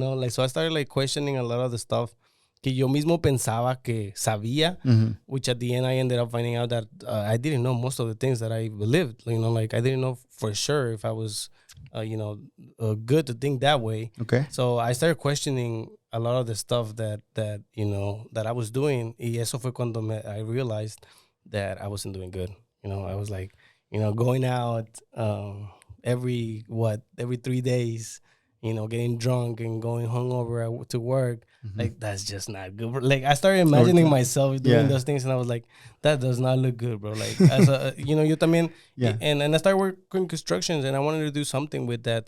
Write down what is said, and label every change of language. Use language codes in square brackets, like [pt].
[en] like, so I started, like, questioning a lot of the stuff [es] que yo mismo pensaba que sabía, [en] which at the end I ended up finding out that I didn't know most of the things that I believed. Like, I didn't know for sure if I was, good to think that way. Okay. So I started questioning a lot of the stuff that I was doing. [es] Y eso fue cuando [en] I realized that I wasn't doing good. I was like, going out every 3 days, getting drunk and going hungover to work. Like, that's just not good. Like, I started imagining myself doing those things, and I was like, that does not look good, bro. Like, as a, [es] yo también, [en] and I started working constructions, and I wanted to do something with that.